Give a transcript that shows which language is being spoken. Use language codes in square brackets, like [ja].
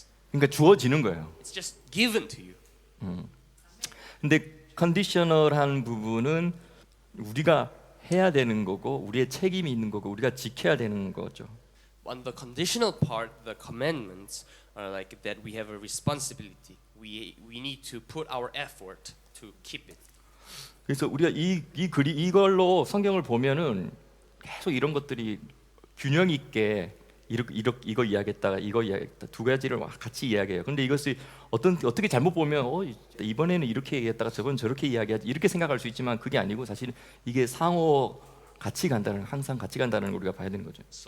[ko] 그러니까 주어지는 거예요. [en] It's just given to you. [ko] 근데 컨디셔널한 부분은 우리가 해야 되는 거고 우리의 책임이 있는 거고 우리가 지켜야 되는 거죠. [en] On the conditional part, the commandments are like that we have a responsibility. We need to put our effort to keep it. [ko] 그래서 우리가 이걸로 성경을 보면은 계속 이런 것들이 균형 있게 이거 이야기했다가 이거 이야기했다 두 가지를 같이 이야기해요. 근데 이것이 어떻게 잘못 보면 이번에는 이렇게 얘기했다가 저번 저렇게 이야기하지 이렇게 생각할 수 있지만 그게 아니고 사실 이게 상호 같이 간다는 항상 같이 간다는 걸 우리가 봐야 되는 거죠.